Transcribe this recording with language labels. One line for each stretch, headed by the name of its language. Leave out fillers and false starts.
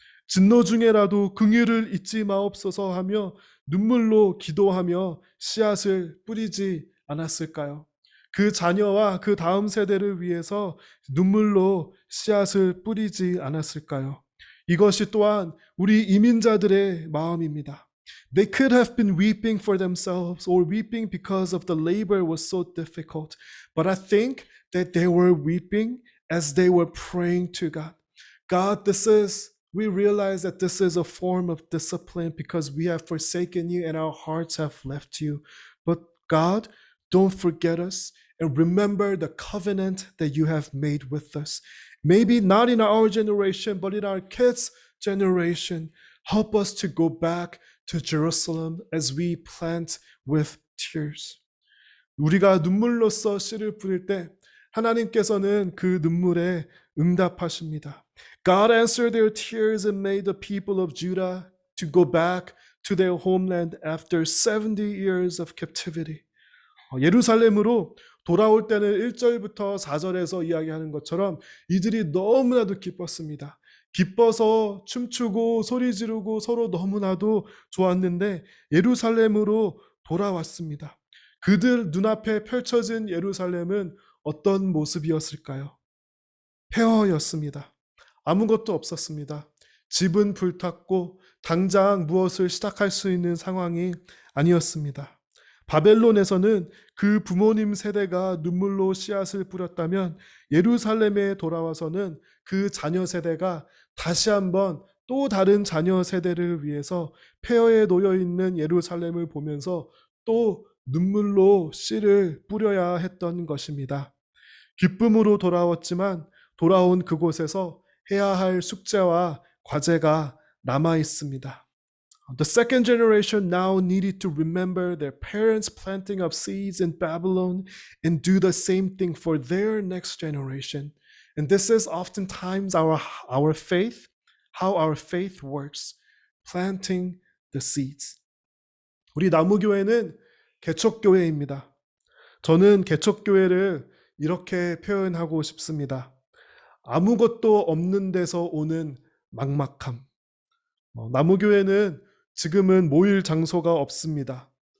Korean: 진노 중에라도 긍휼을 잊지 마옵소서 하며 눈물로 기도하며 씨앗을 뿌리지 않았을까요? 그 자녀와 그 다음 세대를 위해서 눈물로 씨앗을 뿌리지 않았을까요? 이것이 또한 우리 이민자들의 마음입니다.
English: They could have been weeping for themselves or weeping because of the labor was so difficult. But I think that they were weeping as they were praying to God. God, we realize that this is a form of discipline because we have forsaken you and our hearts have left you. But God, don't forget us and remember the covenant that you have made with us. Maybe not in our generation, but in our kids' generation. Help us to go back to Jerusalem as we plant with tears.
Korean: 우리가 눈물로써 씨를 뿌릴 때 하나님께서는 그 눈물에 응답하십니다.
English: God answered their tears and made the people of Judah to go back to their homeland after 70 years of captivity.
Korean: 예루살렘으로 돌아올 때는 1절부터 4절에서 이야기하는 것처럼 이들이 너무나도 기뻤습니다. 기뻐서 춤추고 소리 지르고 서로 너무나도 좋았는데 예루살렘으로 돌아왔습니다. 그들 눈앞에 펼쳐진 예루살렘은 어떤 모습이었을까요? 폐허였습니다. 아무것도 없었습니다. 집은 불탔고 당장 무엇을 시작할 수 있는 상황이 아니었습니다. 바벨론에서는 그 부모님 세대가 눈물로 씨앗을 뿌렸다면 예루살렘에 돌아와서는 그 자녀 세대가 다시 한번 또 다른 자녀 세대를 위해서 폐허에 놓여 있는 예루살렘을 보면서 또 눈물로 씨를 뿌려야 했던 것입니다. 기쁨으로 돌아왔지만 돌아온 그곳에서 해야 할 숙제와 과제가 남아 있습니다.
English: The second generation now needed to remember their parents' planting of seeds in Babylon and do the same thing for their next generation. And this is oftentimes our faith, how our faith works, planting the seeds.
Korean: 우리 나무교회는 개척교회입니다. 저는 개척교회를 이렇게 표현하고 싶습니다. 아무것도 없는 데서 오는 막막함. 나무교회는 지금은 모일 장소가 없습니다.